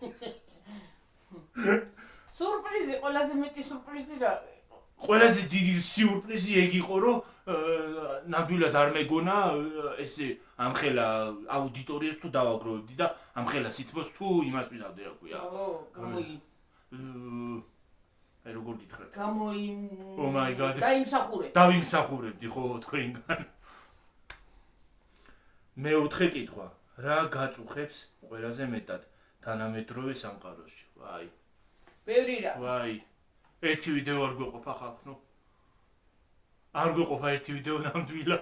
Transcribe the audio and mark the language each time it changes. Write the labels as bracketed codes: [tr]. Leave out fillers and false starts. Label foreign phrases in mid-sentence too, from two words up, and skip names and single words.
[ka] სურპრიზი, ყველაზე მეტი სურპრიზი რა? ყველაზე დიდი სიურპრიზი ეგ იყო, რომ ნამდვილად არ მეგონა ესე ამხელა აუდიტორიას თუ დავაგროვებდი და ამხელა სითბოს თუ იმას ვიზავდი, რა ქვია. აი როგორ გითხრათ? [en] Oh my god. [ka] დავიმსახურებდი ხო თქვენგან. მეოთხე კითხვა. რა გაწუხებს ყველაზე მეტად თანამედროვე სამყაროში? ვაი. ბევრი რა. ვაი. ერთი ვიდეო არ გვეყოფა ხალხო. არ გვეყოფა ერთი ვიდეო ნამდვილად.